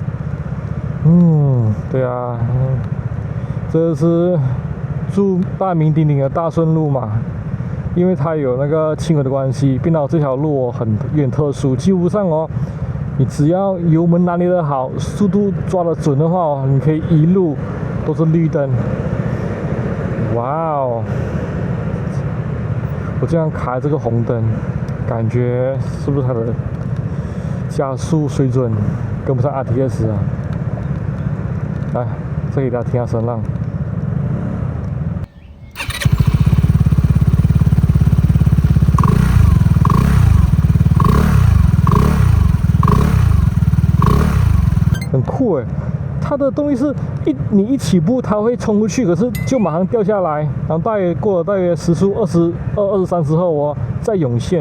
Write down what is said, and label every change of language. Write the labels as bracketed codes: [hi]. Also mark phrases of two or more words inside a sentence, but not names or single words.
[zh] 對啊，這是住大名鼎鼎的大順路嘛，因為它有那個輕軌的關係，冰島這條路有點特殊，基本上你只要油門拿捏得好，速度抓得準的話你可以一路都是綠燈。哇哦！我這樣卡這個紅燈，感覺是不是它的加速水準跟不上 RTS 啊？來，再給大家聽下聲浪。很酷哎，它的动力是你一起步它會衝出去，可是就馬上掉下來，然後過了大約時速22、23之後再湧現。